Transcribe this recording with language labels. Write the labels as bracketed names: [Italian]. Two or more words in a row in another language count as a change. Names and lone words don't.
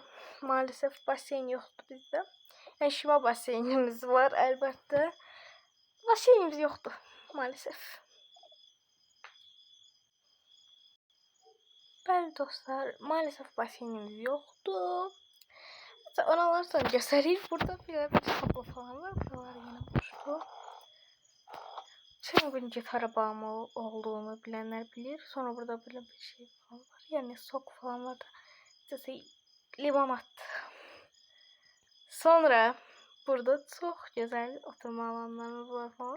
[Azerbaijani] Maalesef basen yoxdur bizdə. Yəni şiva basenimiz var əlbəttə. Basenimiz yoxdur maalesef. Bəli dostlar, maalesef basenimiz yoxdur. Oralar sonra göstəreyim. [Turkish] Burada bir tablo falan var. Buralar yine boşdur. Cheong'un gitara bağımlı olduğunu bilenler bilir. Sonra burada böyle bir şey falan var. Yani sok falan var da. İşte limonat. Sonra burada çok güzel oturma alanlarımız var falan.